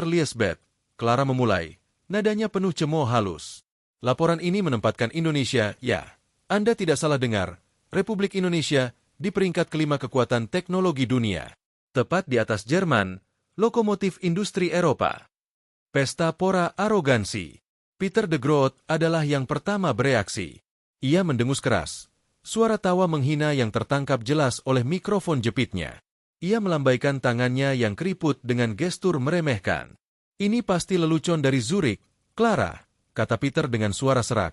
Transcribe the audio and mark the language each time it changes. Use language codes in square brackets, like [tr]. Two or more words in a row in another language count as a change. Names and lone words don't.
[id] Liesbeth, Clara memulai, nadanya penuh cemooh halus. Laporan ini menempatkan Indonesia, ya, Anda tidak salah dengar, Republik Indonesia di peringkat kelima kekuatan teknologi dunia. Tepat di atas Jerman, lokomotif industri Eropa. Pesta pora arogansi. Peter de Groot adalah yang pertama bereaksi. Ia mendengus keras. Suara tawa menghina yang tertangkap jelas oleh mikrofon jepitnya. Ia melambaikan tangannya yang keriput dengan gestur meremehkan. Ini pasti lelucon dari Zurich, Clara, kata Peter dengan suara serak.